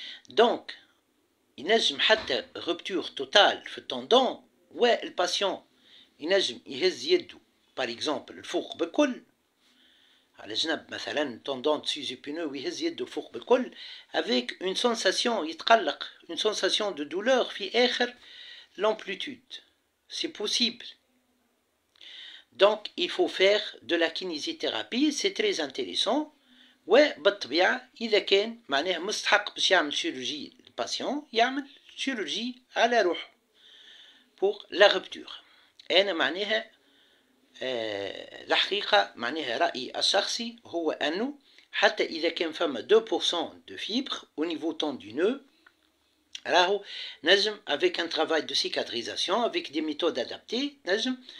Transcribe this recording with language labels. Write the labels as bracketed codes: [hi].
[ar] Donc ينجم حتى [fr] rupture totale [ar] في التندون والباسيون ينجم يهز يده par exemple الفوق بكل على جنب مثلا [fr] tendon dessus épineux [ar] ويهز يده الفوق بكل [fr] avec une sensation [ar] يتقلق [fr] une sensation de douleur [ar] في آخر l'amplitude. [fr] C'est possible. Donc il faut faire de la kinésithérapie, c'est très intéressant. [ar] وبالطبيعة إذا كان معناه مستحق باش يعمل chirurgie الباسيون يعمل chirurgie على روحه [fr] pour la rupture. [ar] أنا معناها الحقيقة معناها رأيي الشخصي هو أنه حتى إذا كان فما [fr] 2% de fibre au niveau tendineux [ar] راهو نجم [fr] avec un travail de cicatrisation avec des méthodes adaptées [ar] نجم